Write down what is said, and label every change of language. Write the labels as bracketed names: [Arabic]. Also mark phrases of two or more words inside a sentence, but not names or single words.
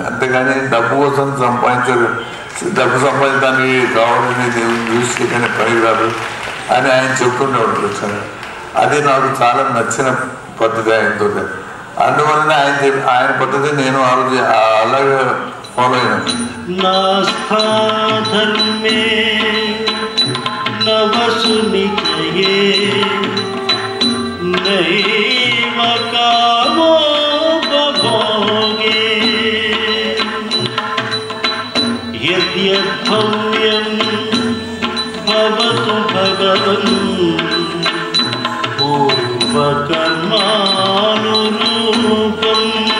[Telugu] అంతేగాని డబ్బు కోసం డబ్బు సంపాదించడానికి కావాలని యూజ్ చేయడానికి పని కాదు అని ఆయన చెప్తుండేవాడు లక్ష్యాన్ని. అది నాకు చాలా నచ్చిన పద్ధతి ఆయనతో. అందువలన ఆయన పద్ధతి నేను అలాగే ఫాలో అయినాను. [Sanskrit] नवसुनिचये नैव कामो बभोगे यद्यद्भव्यं भवतु भगवन् पूर्वकर्मानुरूपम्